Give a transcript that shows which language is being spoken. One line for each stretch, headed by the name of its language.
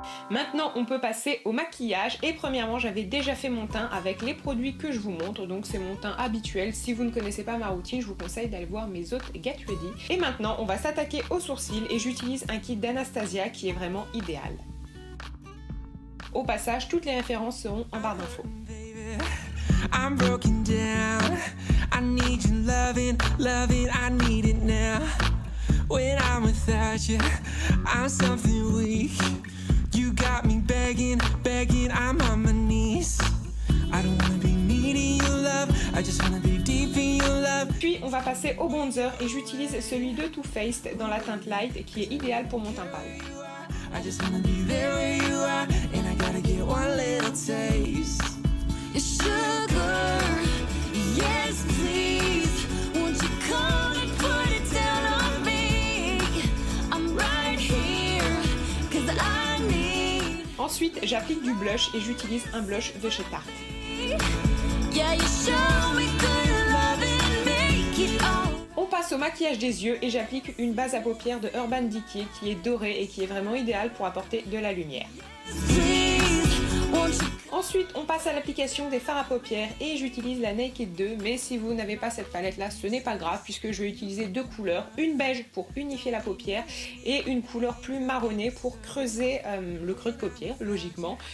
French: Maintenant, on peut passer au maquillage et premièrement, j'avais déjà fait mon teint avec les produits que je vous montre, donc c'est mon teint habituel. Si vous ne connaissez pas ma routine, je vous conseille d'aller voir mes autres Get Ready. Et maintenant, on va s'attaquer aux sourcils et j'utilise un kit d'Anastasia qui est vraiment idéal. Au passage, toutes les références seront en barre d'infos.
English: I'm broken down. I need your loving, I need it now. When I'm without you, I'm something weak. You got me begging, I'm on my knees. I don't wanna be needing your love, I just wanna be deep in your love.
French: Puis on va passer au bronzer et j'utilise celui de Too Faced dans la teinte light qui est idéal pour mon teint pâle.
English: I just wanna be there where you are, and I gotta get one little taste. Sugar, yes please, won't you come and put it down on me? I'm right here, 'cause I need.
French: Ensuite, j'applique du blush et j'utilise un blush de chez Tarte.
English: Yeah, you show me good love and make it all.
French: On passe au maquillage des yeux et j'applique une base à paupières de Urban Decay qui est dorée et qui est vraiment idéale pour apporter de la lumière. Ensuite, on passe à l'application des fards à paupières et j'utilise la Naked 2, mais si vous n'avez pas cette palette là, ce n'est pas grave puisque je vais utiliser deux couleurs, une beige pour unifier la paupière et une couleur plus marronnée pour creuser le creux de paupière, logiquement.